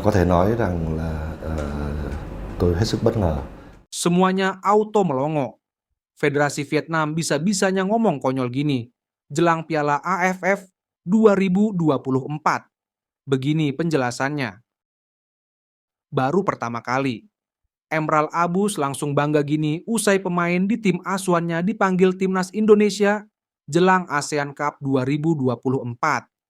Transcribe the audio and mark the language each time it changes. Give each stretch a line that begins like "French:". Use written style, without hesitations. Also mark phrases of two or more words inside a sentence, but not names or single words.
Vietnamese: Có thể nói rằng là tôi hết sức bất ngờ.
Indonesian: Semuanya auto melongo. Federasi Vietnam bisa-bisanya ngomong konyol gini, jelang Piala AFF 2024. Begini penjelasannya. Baru pertama kali, Emral Abus langsung bangga gini usai pemain di tim asuhannya dipanggil Timnas Indonesia jelang ASEAN Cup 2024.